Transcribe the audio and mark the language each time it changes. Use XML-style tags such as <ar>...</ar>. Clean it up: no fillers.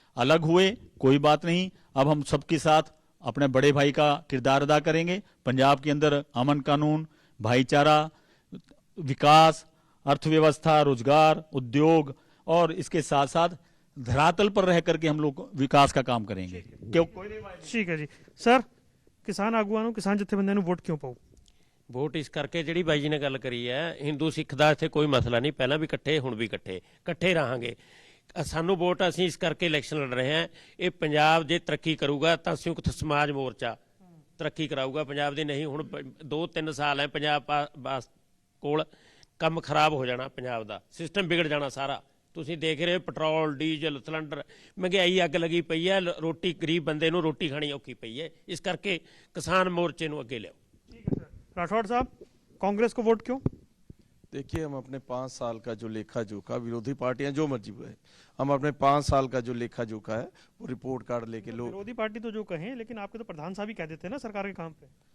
<hi>अलग हुए कोई बात नहीं, अब हम सबके साथ अपने बड़े भाई का किरदार अदा करेंगे। पंजाब के अंदर अमन कानून, भाईचारा, विकास, अर्थव्यवस्था, रोजगार, उद्योग और इसके साथ साथ धरातल पर रह करके हम लोग विकास का काम करेंगे। क्यों? ठीक है जी।</hi> <pa>सर, किसान आगुआं ਨੂੰ, ਕਿਸਾਨ ਜਥੇਬੰਦੀਆਂ ਨੂੰ ਵੋਟ ਕਿਉਂ ਪਾਉ? ਵੋਟ ਇਸ ਕਰਕੇ ਜਿਹੜੀ ਬਾਈ ਜੀ ਨੇ ਗੱਲ ਕਰੀ ਹੈ, ਹਿੰਦੂ ਸਿੱਖ ਦਾ ਇੱਥੇ ਕੋਈ ਮਸਲਾ ਨਹੀਂ, ਪਹਿਲਾਂ ਵੀ ਇਕੱਠੇ, ਹੁਣ ਵੀ ਇਕੱਠੇ ਰਹਾਂਗੇ। ਸਾਨੂੰ ਵੋਟ ਅਸੀਂ ਇਸ ਕਰਕੇ ਇਲੈਕਸ਼ਨ ਲੜ ਰਹੇ ਹਾਂ। ਇਹ ਪੰਜਾਬ ਜੇ ਤਰੱਕੀ ਕਰੂਗਾ ਤਾਂ ਸੰਯੁਕਤ ਸਮਾਜ ਮੋਰਚਾ ਤਰੱਕੀ ਕਰਾਊਗਾ ਪੰਜਾਬ ਦੀ। ਨਹੀਂ ਹੁਣ 2-3 ਸਾਲ ਹੈ ਪੰਜਾਬ ਕੋਲ, ਕੰਮ ਖਰਾਬ ਹੋ ਜਾਣਾ, ਪੰਜਾਬ ਦਾ ਸਿਸਟਮ ਵਿਗੜ ਜਾਣਾ ਸਾਰਾ। ਤੁਸੀਂ ਦੇਖ ਰਹੇ ਹੋ ਪੈਟਰੋਲ ਡੀਜ਼ਲ ਸਿਲੰਡਰ ਮਹਿੰਗਾਈ ਅੱਗ ਲੱਗੀ ਪਈ ਹੈ, ਰੋਟੀ ਗਰੀਬ ਬੰਦੇ ਨੂੰ ਰੋਟੀ ਖਾਣੀ ਔਖੀ ਪਈ ਹੈ। ਇਸ ਕਰਕੇ ਕਿਸਾਨ ਮੋਰਚੇ ਨੂੰ ਅੱਗੇ ਲਿਆਓ।</pa> <hi>ठीक है सर। राठौड़ साहब, कांग्रेस को वोट क्यों? देखिए, हम अपने 5 साल का जो लेखा जोखा, विरोधी पार्टियां जो मर्जी है, हम अपने 5 साल का जो लेखा जोखा है वो रिपोर्ट कार्ड लेके लोग। विरोधी पार्टी तो जो कहें, लेकिन आपके तो प्रधान साहब ही कह देते हैं ना सरकार के काम पे।</hi>